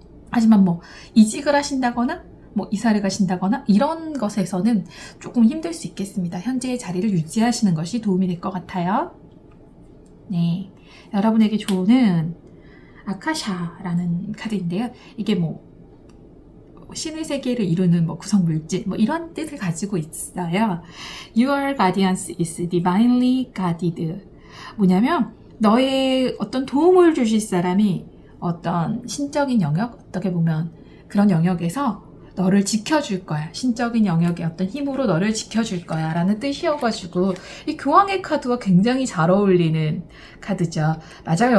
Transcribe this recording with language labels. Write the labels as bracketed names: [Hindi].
[Korean] 하지만 이직을 하신다거나 이사를 가신다거나 이런 것에서는 조금 힘들 수 있겠습니다. 현재의 자리를 유지하시는 것이 도움이 될 것 같아요. 네, 여러분에게 좋은 아카샤라는 카드인데요. 이게 신의 세계를 이루는 구성물질 이런 뜻을 가지고 있어요. [English] Your guidance is divinely guided. [Korean] 뭐냐면 너의 어떤 도움을 주실 사람이 어떤 신적인 영역, 어떻게 보면 그런 영역에서 너를 지켜줄 거야. 신적인 영역의 어떤 힘으로 너를 지켜줄 거야 라는 뜻이어가지고 이 교황의 카드와 굉장히 잘 어울리는 카드죠. 맞아요.